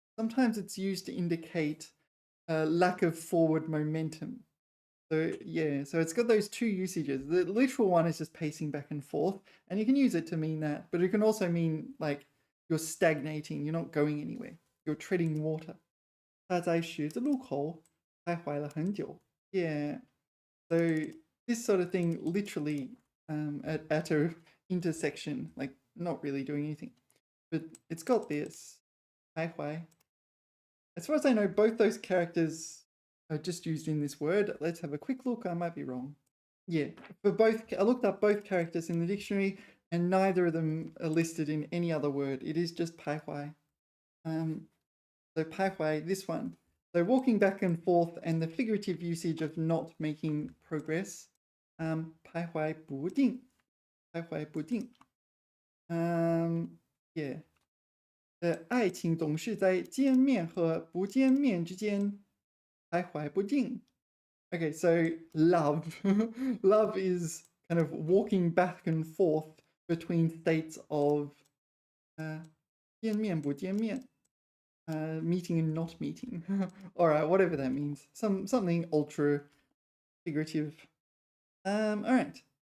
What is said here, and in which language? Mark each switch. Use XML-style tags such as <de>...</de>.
<en>Sometimes it's used to indicate lack of forward momentum. So yeah, so it's got those two usages. The literal one is just pacing back and forth, and you can use it to mean that, but it can also mean like you're stagnating, you're not going anywhere, you're treading water.</en> <zh>他在十字路口徘徊了很久.</zh> <en>Yeah, so this sort of thing literally at a intersection, like not really doing anything. But it's got this. 徘徊. As far as I know, both those characters are just used in this word. Let's have a quick look. I might be wrong. Yeah, for both, I looked up both characters in the dictionary and neither of them are listed in any other word. It is just 徘徊. So 徘徊, this one. So walking back and forth and the figurative usage of not making progress.</en> <zh>徘徊不定，徘徊不定。 Yeah，爱情总是在见面和不见面之间徘徊不定。</zh> <en>Okay, so love. Love is kind of walking back and forth between states of</en> <zh>见面不见面,</zh> <en>meeting and not meeting. All right, whatever that means. Something ultra figurative. All right.</en>